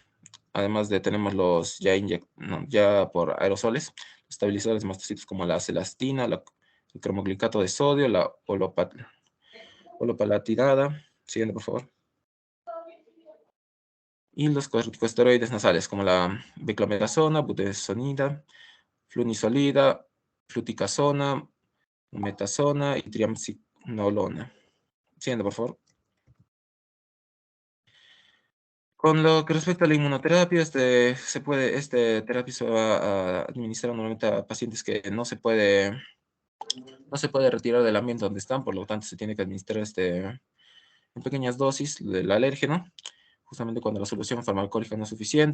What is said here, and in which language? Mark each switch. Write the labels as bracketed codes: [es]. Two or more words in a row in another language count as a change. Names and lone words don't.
[es] Además de tenemos los ya por aerosoles, estabilizadores mastocitos como la celastina, el cromoglicato de sodio, la olopalatinada. Siguiente, por favor. Y los corticosteroides nasales, como la beclometasona, budesonida, flunisolida, fluticasona, metasona y triamcinolona. Siguiente, por favor. Con lo que respecta a la inmunoterapia, esta terapia se va a administrar normalmente a pacientes que no se puede retirar del ambiente donde están, por lo tanto se tiene que administrar en pequeñas dosis del alérgeno, justamente cuando la solución farmacológica no es suficiente.